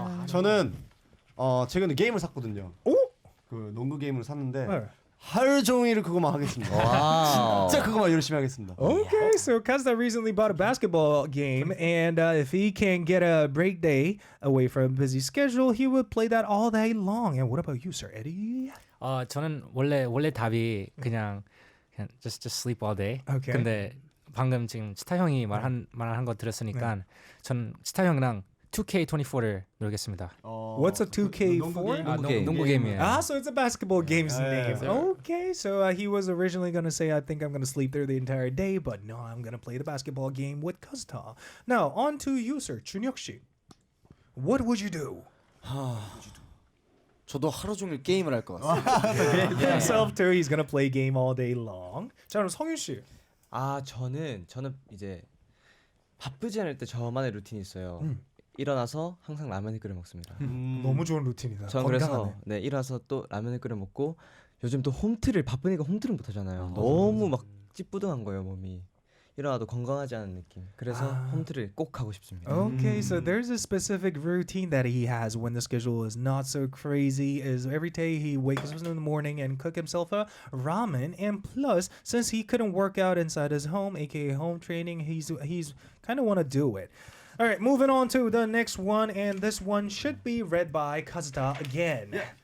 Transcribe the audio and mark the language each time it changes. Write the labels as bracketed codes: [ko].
[ko] 저는 최근에 게임을 샀거든요. 오? 그 농구 게임을 샀는데 네. 하루 종일 그거만 하겠습니다. 진짜 그거만 열심히 하겠습니다. [en] Okay, so Kazda recently bought a basketball game, and if he can get a break day away from a busy schedule, he would play that all day long. And what about you, Sir Eddie? [ko] 저는 원래 답이 그냥 [en] just sleep all day. Okay. [ko] 근데 방금 지금 치타 형이 말한 거 들었으니까 전 치타 형이랑 2K24를 놀겠습니다. [en] What's a 2K4? [ko] 농구 게임이에요. [en] So it's a basketball game's name. Okay, so he was originally going to say, I think I'm going to sleep there the entire day, but no, I'm going to play the basketball game with Kazda. Now, on to you, Sir 준혁 씨. What would you do? [ko] 저도 하루 종일 게임을 할 것 같습니다. [en] Himself too, he's going to play game all day long. [ko] 자, 그럼 성윤 씨. 저는 이제 바쁘지 않을 때 저만의 루틴이 있어요. 일어나서 항상 라면을 끓여 먹습니다. 너무 좋은 루틴이다. 전 건강하네. 그래서 일어나서 또 라면을 끓여 먹고 요즘 또 홈트를 바쁘니까 홈트를 못 하잖아요. 너무 막 찌뿌둥한 거예요, 몸이. 일어나도 건강하지 않은 느낌. 그래서 홈트를 꼭 하고 싶습니다. [en] Okay, so there's a specific routine that he has when the schedule is not so crazy. Is every day he wakes up in the morning and cook himself a ramen, and plus, since he couldn't work out inside his home, aka home training, he's kind of want to do it. All right, moving on to the next one, and this one should be read by Kazuta again.